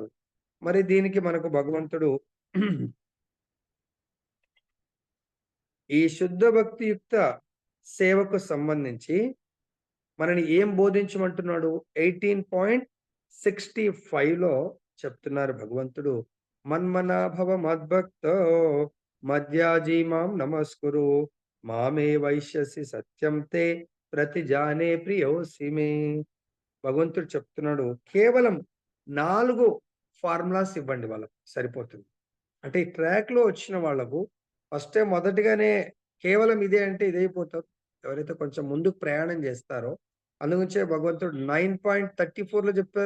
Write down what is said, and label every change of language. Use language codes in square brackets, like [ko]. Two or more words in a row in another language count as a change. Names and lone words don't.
[te] మరి దీనికి మనకు భగవంతుడు ఈ శుద్ధ భక్తియుక్త సేవకు సంబంధించి మనని ఏం బోధించమంటున్నాడు? 18.65లో చెప్తున్నారు భగవంతుడు. [sa] మన్మనాభవ మద్భక్తో మధ్యాజీ మాం నమస్కురు మామే వైశ్యసి సత్యం తే ప్రతిజానే ప్రియోసి మే. [te] భగవంతుడు చెప్తున్నాడు, కేవలం 4 ఫార్ములాస్ ఇవ్వండి వాళ్ళకి సరిపోతుంది. అంటే ఈ ట్రాక్‌లో వచ్చిన వాళ్ళకు ఫస్టే మొదటిగానే కేవలం ఇదే అంటే ఇదైపోతారు. ఎవరైతే కొంచెం ముందుకు ప్రయాణం చేస్తారో, అందుగురించే భగవంతుడు 9.34లో చెప్పారు.